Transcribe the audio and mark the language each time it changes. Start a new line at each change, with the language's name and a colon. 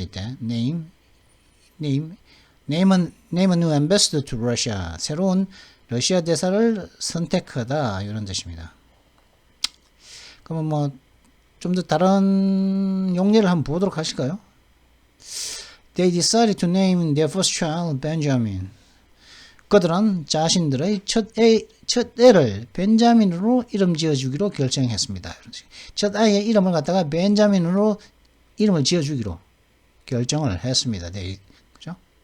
Korean: 이때
English: name a new ambassador to Russia.
Korean: 새로운 러시아 대사를 선택하다 이런 뜻입니다. 그러면 뭐 좀 더 다른 용례를 한번 보도록 하실까요?
English: They decided to name their first child Benjamin.
Korean: 그들은 자신들의 첫 애를 벤자민으로 이름 지어주기로 결정했습니다. 첫 아이의 이름을 갖다가 벤자민으로 이름을 지어주기로 결정을 했습니다. 네, 그죠?